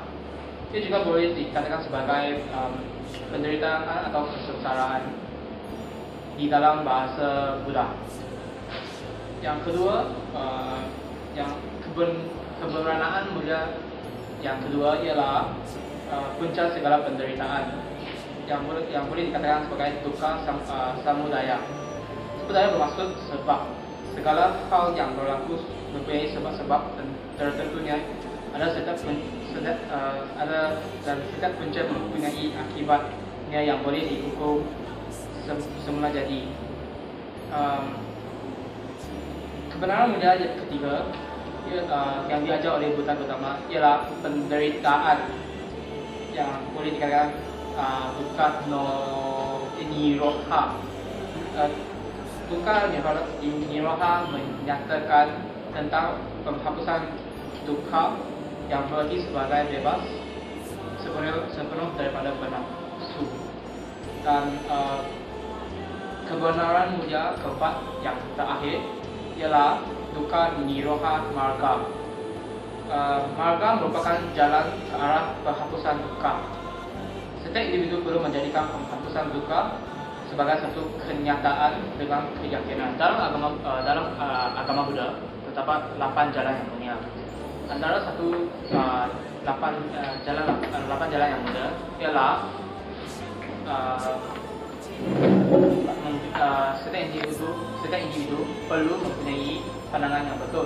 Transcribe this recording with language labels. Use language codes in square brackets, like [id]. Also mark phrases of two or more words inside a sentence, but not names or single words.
[ms] Ia juga boleh dikatakan sebagai penderitaan atau kesengsaraan di dalam bahasa Buddha. Yang kedua, yang kebenaran mulia yang kedua ialah punca segala penderitaan yang boleh dikatakan sebagai [pi] dukkha samudaya. [ms] Samudaya bermaksud sebab. Segala hal yang berlaku mempunyai sebab-sebab tertentunya. Ada setiap punca mempunyai akibatnya yang boleh dihukum semula jadi. Kebenaran mulia yang ketiga yang diajar oleh Buddha pertama ialah penderitaan yang boleh dikatakan [pi] dukkha no nirodha. Dukkha nirodha [ms] menyatakan tentang penghapusan dukkha yang berarti sebagai bebas sepenuh daripada nafsu. Dan kebenaran mulia keempat yang terakhir ialah [pi] dukkha nirodha marga. [ms] Marga merupakan jalan ke arah penghapusan dukkha. Setiap individu perlu menjadikan penghapusan dukkha sebagai satu kenyataan dengan keyakinan. Dalam agama Buddha terdapat 8 jalan yang mulia. Antara 8 jalan yang mulia ialah setiap individu perlu mempunyai pandangan yang betul.